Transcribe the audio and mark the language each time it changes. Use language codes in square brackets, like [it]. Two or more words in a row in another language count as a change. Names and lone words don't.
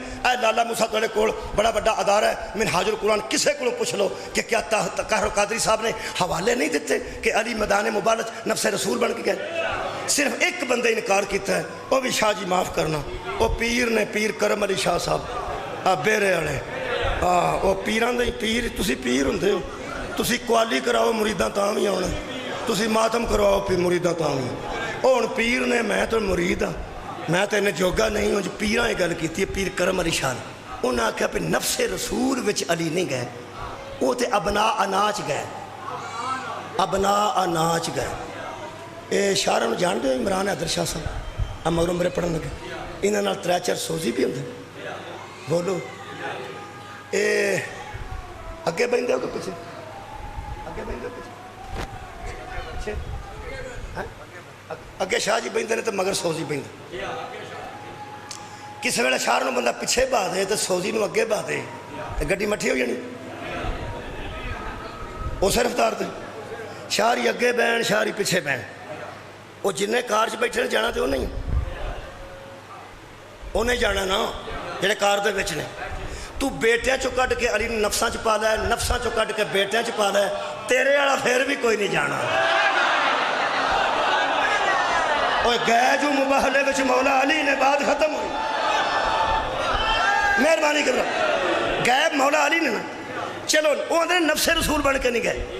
[pa] اے لالا موسیٰ تھوڑے کول بڑا بڑا ادارہ ہے منہاج القرآن کسے کو پوچھ لو کہ کیا طاہر القادری صاحب نے حوالے نہیں دیتے کہ علی میدان مبارک نفس رسول بن کے گئے. صرف ایک بندے انکار کیتا ہے, وہ بھی شاہ جی معاف کرنا, وہ پیر نے, پیر کرم علی شاہ صاحب بیرے والے. وہ پیران دے پیر, تسی پیر ہوندے ہو, تسی قوالی کراؤ مریداں تاں بھی آنا, تسی ماتم کرواؤ پھر مریداں تاں بھی. وہ ہن پیر نے, میں تو مرید ہاں, میں تو انہیں جوگا نہیں ہوں. جو پیراں یہ گل کیتی ہے پیر کرم علی شاہ نے, انہاں آکھیا پہ نفس رسول وچ علی نہیں گئے, وہ تے ابناء اناچ گئے, ابناء اناچ گئے. اے شاعراں نوں جان دے عمران حیدر شاہ صاحب آ مگروں میرے پڑھن لگے, انہاں نال 3-4 سوزی بھی ہوندے. بولو اے اگے بہندے ہو کہ پیچھے؟ اگے بہندے ہو پیچھے؟ اگے شاہ جی بہندے نے تو مگر سوزی بہندے. کس ویلے شاعر نوں بندہ پیچھے بہا دے تو سوزی نوں اگے بہا دے تو گڈی مٹھی ہو جانی. اس رفتار تے شاعری اگے بہن شاعری پیچھے بہن. وہ جنہیں کار چ بیٹھے نے جانا تو وہ نہیں, انہیں جانا نا جڑے کار دے وچ نے. تو بیٹیاں چو کٹ کے علی نفساں چ پا لے, نفساں چو کٹ کے بیٹیاں چ پا لے, تیرے والا پھر بھی کوئی نہیں جانا. اوے گئے جو مباہلے وچ مولا علی نے بات ختم ہوئی. مہربانی کرو گئے مولا علی نے نا, چلو وہ اندر نفس رسول بن کے نہیں گئے.